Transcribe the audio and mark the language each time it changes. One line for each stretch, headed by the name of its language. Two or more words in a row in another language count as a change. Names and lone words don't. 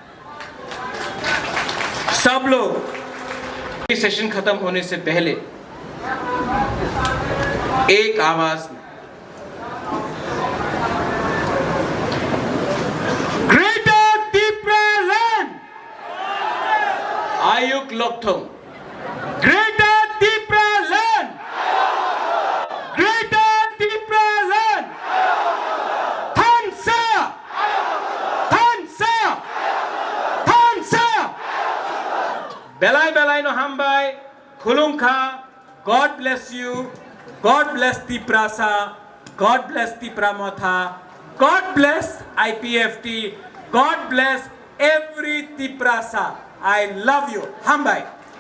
Hindi: सब लोग सेशन खत्म होने से पहले एक आवाज में ग्रेटर तिपरा लैंड
Kok Borok: आयुक लोकथोम, ग्रेटर तिपरा लैंड, ग्रेटर तिपरा लैंड, थानसा, थानसा, थानसा, बेलाय बेलाय नो हामबाय, खुलुमखा,
English: God bless you, God bless Tiprasa, God bless Tipramotha, God bless IPFT, God bless every Tiprasa. I love you. Hambai.